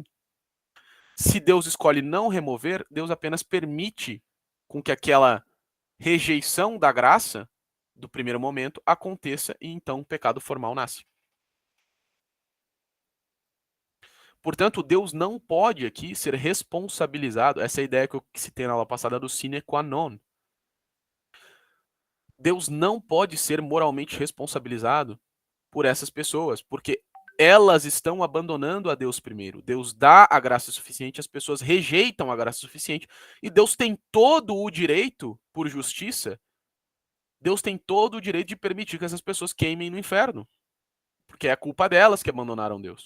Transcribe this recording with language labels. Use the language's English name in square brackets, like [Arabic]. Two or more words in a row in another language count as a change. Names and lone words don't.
[Portuguese] Se Deus escolhe não remover, Deus apenas permite com que aquela rejeição da graça do primeiro momento aconteça e então o pecado formal nasce. Portanto, Deus não pode aqui ser responsabilizado, essa é a ideia que eu citei na aula passada do [Latin] sine qua non. [Portuguese] Deus não pode ser moralmente responsabilizado por essas pessoas, porque elas estão abandonando a Deus primeiro. Deus dá a graça suficiente, as pessoas rejeitam a graça suficiente, e Deus tem todo o direito, por justiça, Deus tem todo o direito de permitir que essas pessoas queimem no inferno, porque é a culpa delas que abandonaram Deus.